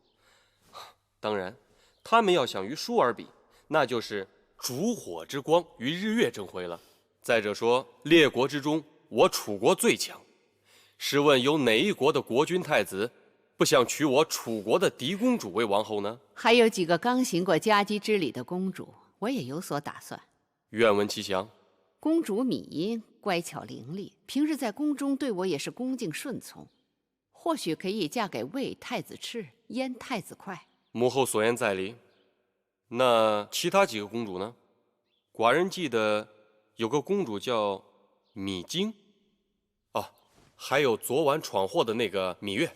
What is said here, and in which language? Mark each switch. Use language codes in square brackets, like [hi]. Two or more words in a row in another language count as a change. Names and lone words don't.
[zh] 當然，他們要想與舒兒比，那就是燭火之光與日月爭輝了。再者說，列國之中，我楚國最強。試問有哪一國的國君太子不想娶我楚國的嫡公主為王後呢？還有幾個剛行過佳姬之禮的公主，我也有所打算。願聞其詳。公主芈英乖巧伶俐，平日在宮中對我也是恭敬順從，或許可以嫁給魏太子赤、燕太子劮。母後所言在理。那其他幾個公主呢？寡人記得有個公主叫芈京，哦，還有昨晚闖禍的那個芈月。